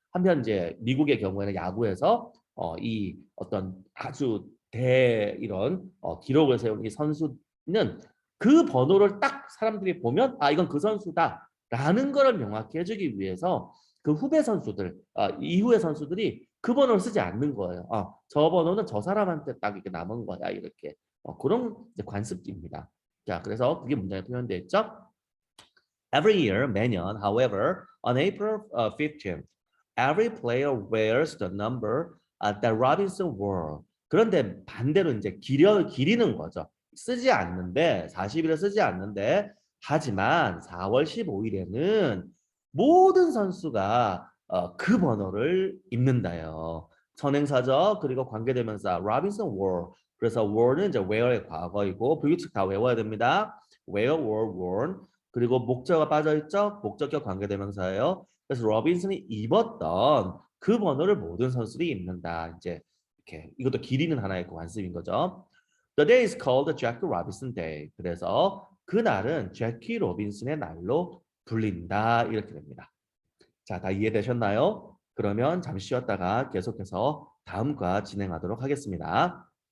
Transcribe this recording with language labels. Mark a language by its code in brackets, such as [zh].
[ko] 한편 이제 미국의 경우에는 야구에서 이 어떤 아주 대 이런 기록을 세운 이 선수는 그 번호를 딱 사람들이 보면 아 이건 그 선수다라는 거를 명확히 해주기 위해서 그 후배 선수들 이후의 선수들이 그 번호를 쓰지 않는 거예요. 저 번호는 저 사람한테 딱 이렇게 남은 거야 이렇게 그런 이제 관습기입니다. 자 그래서 그게 문장에 표현되어 있죠. [en] Every year [ko] 매년, [en] however, on April 15th, every player wears the number that Robinson wore. [ko] 그런데 반대로 이제 기리는 거죠. 쓰지 않는데 40일을 쓰지 않는데 하지만 4월 15일에는 모든 선수가 그 번호를 입는다요. 선행사죠. 그리고 관계대명사 [en] Robinson wore. [ko] 그래서 were는 이제 wear의 과거이고 불규칙 다 외워야 됩니다. [en] wear, wore, worn. [ko] 그리고 목적어가 빠져있죠. 목적격 관계대명사예요. 그래서 로빈슨이 입었던 그 번호를 모든 선수들이 입는다. 이제 이렇게 이것도 길이는 하나의 그 관습인 거죠. [en] The day is called Jackie Robinson Day. [ko] 그래서 그날은 제키 로빈슨의 날로 불린다. 이렇게 됩니다. 자, 다 이해되셨나요? 그러면 잠시 쉬었다가 계속해서 다음과 진행하도록 하겠습니다.